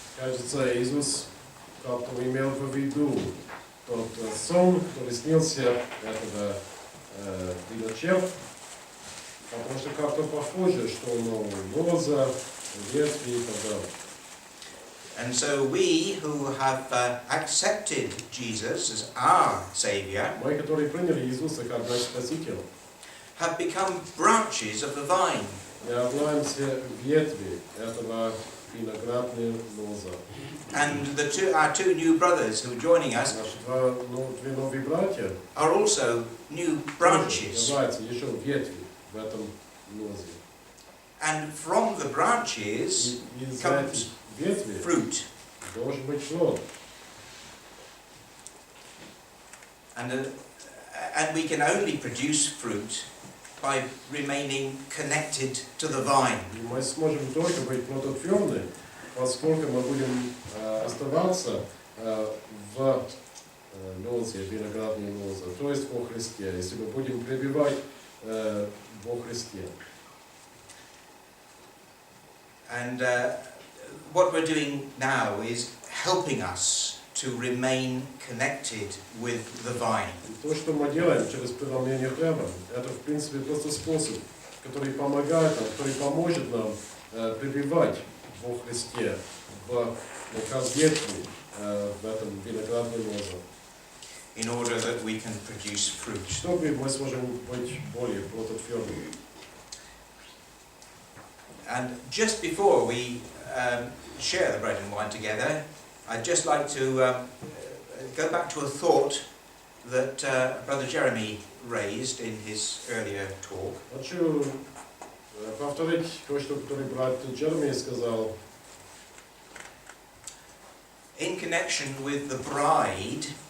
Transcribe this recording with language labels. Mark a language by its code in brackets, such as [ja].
[ru] Кажется, Иисус как-то имел в виду тот сон, который снился этого виночерп, потому что как-то похоже, что лоза, ветви и так далее. [en] And so we who have accepted Jesus as our Saviour [ru] Мы, которые приняли Иисуса как наш Спаситель, [en] have become branches of the vine. [ru] являемся ветви этого виноградной лозы. [en] And our two new brothers who are joining us [ru] Наши две новые братья [en] are also new branches. [ru] являются еще ветви в этом лозе. [en] And from the branches [ru] Из [en] comes [ru] этих ветвей [en] fruit. [ru] должен быть плод. [en] And we can only produce fruit by remaining connected to the vine. [ru] И мы сможем только быть плодотворны, поскольку мы будем оставаться в лозе, виноградной лозе, то есть во Христе, если мы будем пребывать во Христе. [en] And what we're doing now is helping us to remain connected with the vine. [ru] То, что мы делаем через преломление хлеба, это в принципе просто способ, который помогает нам, который поможет нам пребывать во Христе, как ветви в этом виноградной лозе. [en] In order that we can produce fruit. [ru] Чтобы мы сможем быть более плодотворными. [en] And just before we share the bread and wine together, I'd just like to go back to a thought that Brother Jeremy raised in his earlier talk. [ru] Хочу повторить то, что брат Джереми сказал. [en] In connection with the bride,